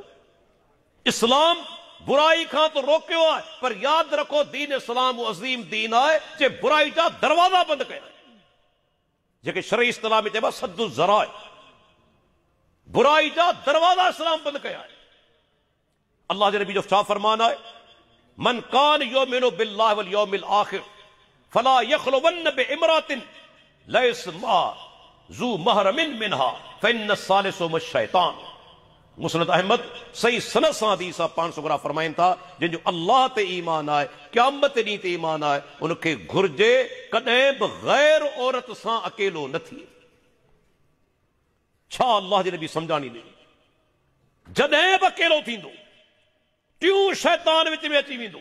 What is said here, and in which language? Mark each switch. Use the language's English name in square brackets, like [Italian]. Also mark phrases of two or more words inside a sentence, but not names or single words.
[Sindhi] इस्लाम बुराई खां तो रोकियो आहे, पर यादि रखो दीन इस्लाम अज़ीम दीन आहे जे बुराई जा दरवाज़ा बंदि कया, जेके शरई इस्तिलाह में चइबा [Arabic] سد الذرائع. [Sindhi] बुराई जा दरवाज़ा इस्लाम बंदि कया आहे। अल्लाह जे नबी जो छा फरमान आहे? [Arabic] من كان يؤمن بالله واليوم الآخر فلا يخلون بامرأة ليس معها ذو محرم منها فإن ثالثهم الشيطان. [Sindhi] मुस्नद अहमद सही सनद सां हदीस आहे। पाण सुगरा फरमाइनि था, जंहिंजो अल्लाह ते ईमान आहे, क़यामत ॾींहं ते ईमान आहे, उनखे घुर्जे कॾहिं बि गैर औरत सां अकेलो न थिए। छा अल्लाह जे नबी सम्झाणी ॾिनी? जॾहिं बि अकेलो थींदो, टियों शैतान विच में अची वेंदो।